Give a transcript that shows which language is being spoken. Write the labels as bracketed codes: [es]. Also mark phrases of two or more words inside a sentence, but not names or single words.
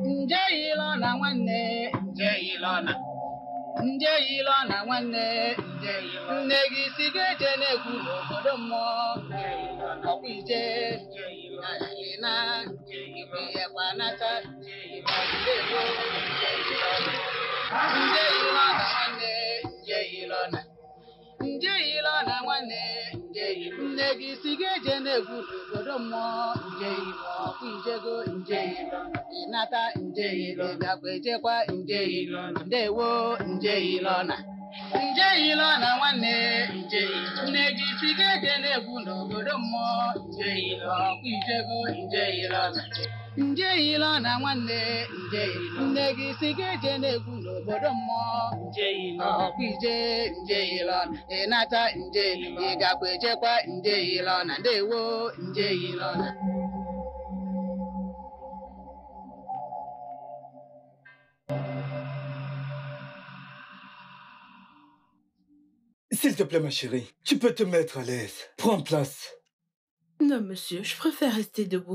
[ig] Ilona nwanne nje Ilona nje Ilona nwanne nje Ilona nne gị si ga-eje n'egwu n'obodo mmụọ ọkwa ije na ibe ya kwanata nje Ilona nwanne nje Ilona nje Ilona nwanne nje nne gị si ga-eje n'egwu n'obodo mmụọ nje Ilona ọkwa ijego nje Ilona ịnata nje Ilona gakwa ejekwa nje Ilona ndewo nje Ilona nje Ilona nwanne nje nne gị si ga-eje n'egwu n'obodo mmụọ nje Ilona ọkwa ijego nje Ilona nje Ilona nwanne nje nne gị si ga-eje n'egwu n'obodo mmụọ nje Ilona ọkwa ije nje Ilona ịnata nje ị gakwa ejekwa nje Ilona ndewo nje Ilona. [fr] S'il te plaît, ma chérie, tu peux te mettre à l'aise. Prends place. Non, monsieur, je préfère rester debout.